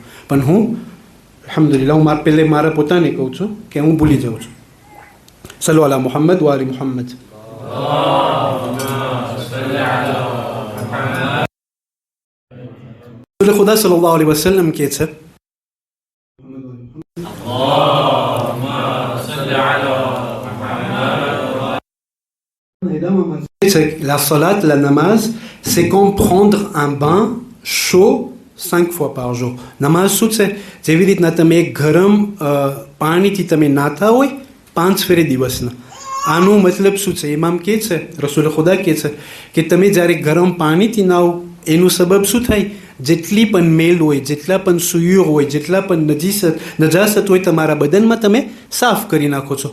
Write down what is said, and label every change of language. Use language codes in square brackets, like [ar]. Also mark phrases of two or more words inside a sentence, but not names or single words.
[gu] પણ હું અલ્હમ્દુલિલ્લાહ, હું પહેલે મારા પોતાને કહું છું કે હું ભૂલી જાઉં છું. [ar] صلوا على محمد وآل محمد. [gu] રસૂલ ખુદા [ar] صلى الله عليه وسلم [gu] કહે છે, [fr] la salat, la namaz, c'est comme prendre un bain chaud 5 fois par jour. [gu] નમાઝ શું છે? જેવી રીતના તમે ગરમ પાણીથી તમે નાતા હોય 5 ફેરે દિવસના. આનો મતલબ શું છે? ઇમામ કહે છે, રસૂલ ખુદા કહે છે કે તમે જ્યારે ગરમ પાણીથી નાઓ, એનું સબબ શું થાય? જેટલી પણ મેલ હોય, જેટલા પણ સુયુર હોય, જેટલા પણ નજાસત હોય તમારા બદનમાં તમે સાફ કરી નાખો છો.